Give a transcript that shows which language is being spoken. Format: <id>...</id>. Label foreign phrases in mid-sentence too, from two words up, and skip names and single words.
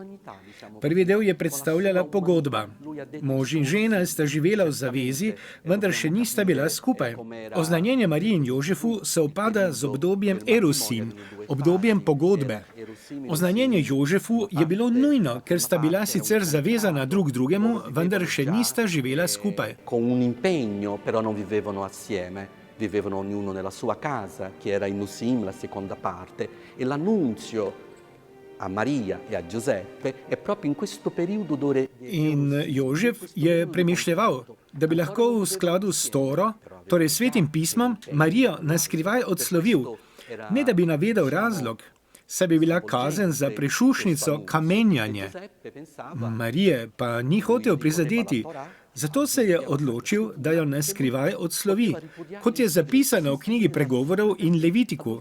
<sl>Prvi del je predstavljala pogodba. Mož in žena sta živela v zavezi, vendar še nista bila skupaj. Oznanjenje Mariji in Jožefu se upada z obdobjem erusin, obdobjem pogodbe. Oznanjenje Jožefu je bilo nujno, ker sta bila sicer zavezana drug drugemu, vendar še nista živela skupaj.</sl> <it>Però non vivevano assieme, vivevano ognuno nella sua casa, che era in Nusim, la seconda parte, e l'annunzio a Maria e a Giuseppe è proprio in questo periodo dove...</it> <sl>In Jožef je premišljeval, da bi lahko v skladu s Toro, torej svetim pismom, Marijo naskrivaj odslovil, ne da bi navedel razlog, saj bi bila kazen za prešušnico kamenjanje. Marije pa ni hotel prizadeti, zato se je odločil, da jo naskrivaj odslovi, kot je zapisano v knjigi Pregovorov in Levitiku.</sl>